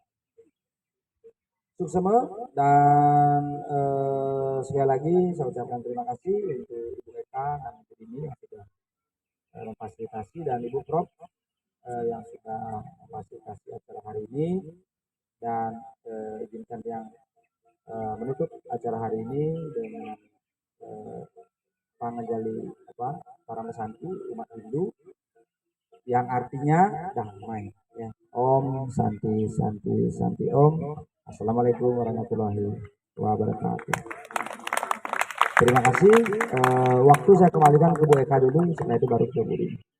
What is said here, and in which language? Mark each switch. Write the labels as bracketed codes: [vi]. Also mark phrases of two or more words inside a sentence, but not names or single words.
[id] Sukses, dan sekali lagi saya ucapkan terima kasih untuk Ibu Eka dan Ibu Dini yang sudah memfasilitasi, dan Ibu Prof yang sudah memfasilitasi acara hari ini, dan izinkan yang menutup acara hari ini dengan pangajali para mesanti umat Hindu yang artinya damai ya. [sa] Om Santi Santi Santi Om. [ar] Assalamualaikum warahmatullahi wabarakatuh. [id] Terima kasih. Waktu saya kembalikan ke Bu Eka dulu, setelah itu baru ke Bu Dini.